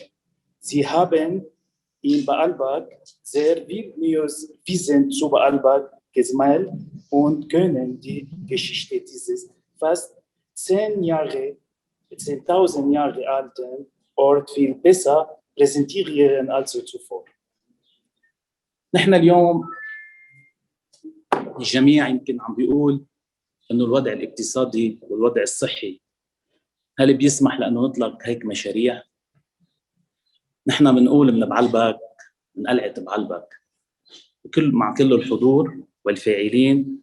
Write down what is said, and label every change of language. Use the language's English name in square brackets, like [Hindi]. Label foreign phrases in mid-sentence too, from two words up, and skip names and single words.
[German] Sie haben in Baalbek sehr viel neues Wissen zu Baalbek gesammelt und können die Geschichte dieses fast 10.000 Jahre alten Ort viel besser präsentieren als zuvor. [Arabic] نحن اليوم الجميع يمكن عم بيقول انه الوضع الاقتصادي والوضع الصحي هل بيسمح لانه نطلق هيك مشاريع؟ نحن بنقول من بعلبك، من قلعة بعلبك، مع كل الحضور والفاعلين